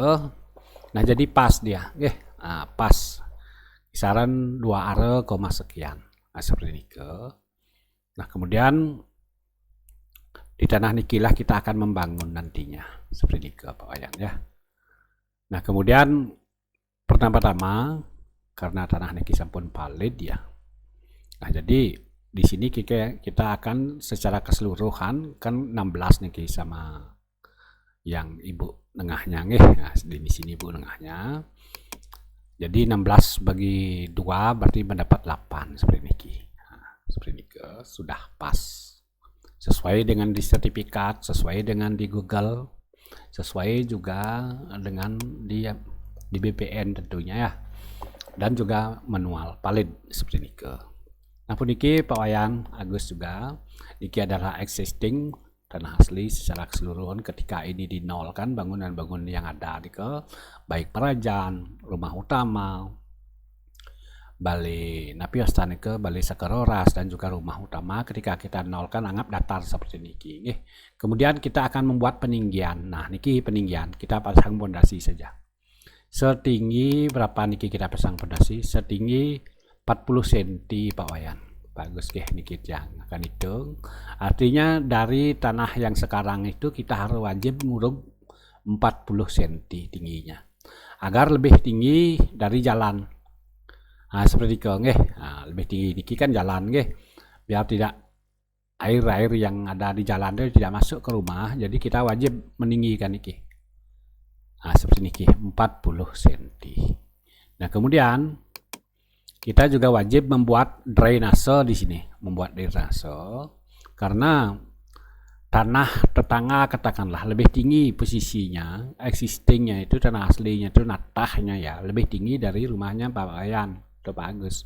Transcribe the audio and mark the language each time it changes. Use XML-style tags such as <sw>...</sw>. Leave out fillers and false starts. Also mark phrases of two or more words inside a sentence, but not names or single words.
<id>Nah, jadi pas dia. Pas. Kisaran 2 are, sekian. Nah, seperti nike. Nah, kemudian di tanah nikilah kita akan membangun nantinya. Seperti nike Pak Wayan ya. Nah, kemudian pertama-tama karena tanah</id> <ban>niki sampun</ban> <id>valid ya. Nah, jadi di sini kita akan secara keseluruhan kan 16 niki sama yang Ibu tengahnya Nah, di sini Ibu tengahnya. Jadi 16 bagi 2 berarti mendapat 8 seperti niki. Nah, seperti niki sudah pas. Sesuai dengan di sertifikat, sesuai dengan di Google, sesuai juga dengan di BPN tentunya ya, dan juga manual valid seperti niki. Nah, pun niki Pak Wayan, Agus juga niki adalah existing tanah asli secara keseluruhan ketika ini dinolkan bangunan-bangunan yang ada niki, baik perajan, rumah utama, balai napios niki, balai sakeroras, dan juga rumah utama ketika kita nolkan anggap datar seperti niki. Kemudian kita akan membuat peninggian. Nah, niki peninggian kita pasang pondasi saja. setinggi berapa niki kita pasang pondasi, setinggi 40 cm Pak Wayan. Bagus</id> <ban>nggih niki</ban> <id>yang akan hitung. Artinya dari tanah yang sekarang itu kita harus wajib ngurung 40 cm tingginya. Agar lebih tinggi dari jalan. Nah, seperti itu nggih. Nah, lebih tinggi niki kan jalan nggih. Biar tidak air-air yang ada di jalan itu tidak masuk ke rumah, jadi kita wajib meninggikan niki. Nah, seperti niki 40 cm. Nah, kemudian kita juga wajib membuat drainase di sini, membuat drainase karena tanah tetangga katakanlah lebih tinggi posisinya, existingnya itu tanah aslinya itu natahnya ya lebih tinggi dari rumahnya Pak Wayan, itu bagus.</id>